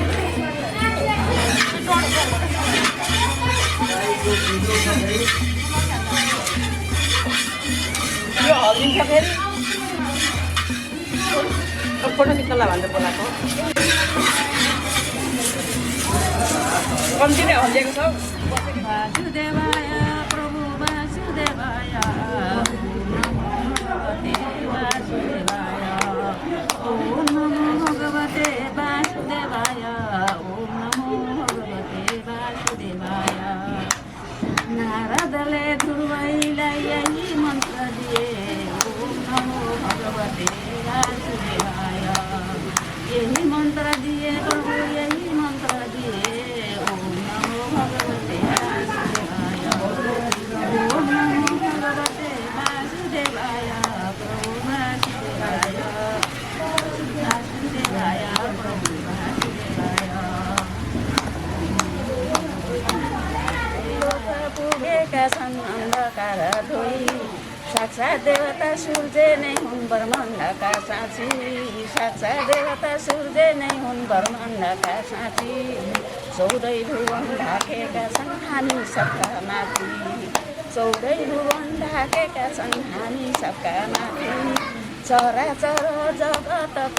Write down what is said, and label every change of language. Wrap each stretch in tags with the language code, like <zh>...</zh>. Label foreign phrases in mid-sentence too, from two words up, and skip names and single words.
<ne>यो हल्दिन्छ फेरि फोटो खिच्नलाई भनेर बोलाएको कम्ती नै हल्लिएको छ</ne> <sa>वासुदेवाय प्रभु वासुदेवाय वासुदेवाय ओम नमो भगवते वासुदेवाय ओम नमो भगवते वासुदेवाय</sa> <ne>नारदले ध्रुवैलाई यही मन्त्र दिए</ne> <sa>ओम नमो भगवते वासुदेवाय</sa> <ne>यही मन्त्र दिए प्रभु यही मन्त्र दिए</ne> <sa>ओम नमो भगवते वासुदेवाय ओम नमो भगवते वासुदेवाय प्रभु वासुदेवाय वासुदेवाय प्रभु</sa> <ne>वासुदेवाय पुगेका छन् अन्धकार धोई साक्षात् देवता सूर्य नै हुन् ब्रह्माण्डका साँची साक्षात् देवता सूर्य नै हुन् ब्रह्माण्डका साँची चौधै भुवन ढाकेका छन् हामी सबका माथि चौधै भुवन ढाकेका छन् हामी सबका माथि चराचर जगतको</ne>